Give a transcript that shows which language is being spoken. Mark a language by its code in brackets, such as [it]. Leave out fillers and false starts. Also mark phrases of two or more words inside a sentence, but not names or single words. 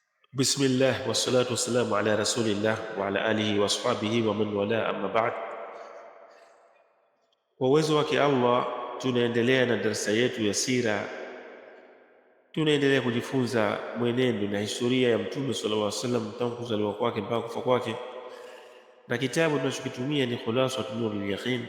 [ar] بسم الله والصلاة والسلام على رسول الله وعلى آله وأصحابه ومن والاه، أما بعد. [sw] Kwa uwezo wake Allah, tunaendelea na darasa yetu ya sira. Tunaendelea kujifunza mwenendo na historia ya Mtume [ar] صلى الله عليه وسلم [sw] tangu kuzaliwa kwake mpaka kufa kwake, na kitabu tunachokitumia ni Khulasatu Nurul Yaqin.